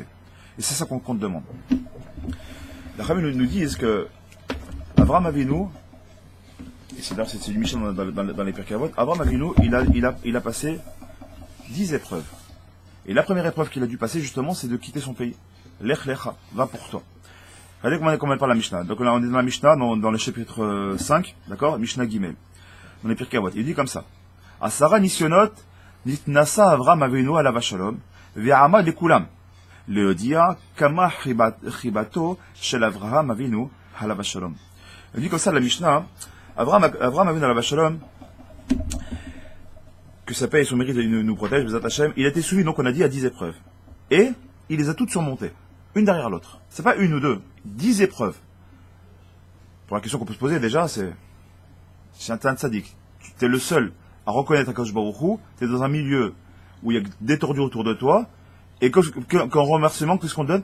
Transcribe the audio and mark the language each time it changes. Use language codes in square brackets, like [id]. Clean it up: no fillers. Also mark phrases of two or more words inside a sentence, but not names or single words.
[fr] Et c'est ça qu'on te demande. Les Rabbins nous disent que Abraham Avinu, et c'est du Mishnah dans les Pirkei Avot, Abraham Avinu, il a passé 10 épreuves. Et la première épreuve qu'il a dû passer justement, c'est de quitter son pays. [he] לך לך, [fr] va pour toi. Regardez comment elle parle la Mishnah. Donc là, on est dans la Mishnah, dans le chapitre 5, d'accord, [he] משנה גימל, [fr] dans les Pirkei Avot. Il dit comme ça. [he] עשרה נסיונות נתנסה אברהם אבינו עליו השלום ועמד בכולם להודיע כמה חיבתו של אברהם אבינו עליו השלום. [fr] Il dit comme ça la Mishnah. [he] אברהם אבינו עליו השלום, [fr] que sa paix et son mérite nous protègent, [he] בעזרת השם, [fr] il a été soumis, donc on a dit, à 10 épreuves. Et il les a toutes surmontées, une derrière l'autre. C'est pas une ou deux, 10 épreuves. Pour la question qu'on peut se poser déjà, c'est un tzaddik. Tu es le seul à reconnaître [he] הקדוש ברוך הוא, [fr] tu es dans un milieu où il y a des tordus autour de toi, et qu'en remerciement, qu'est-ce qu'on donne?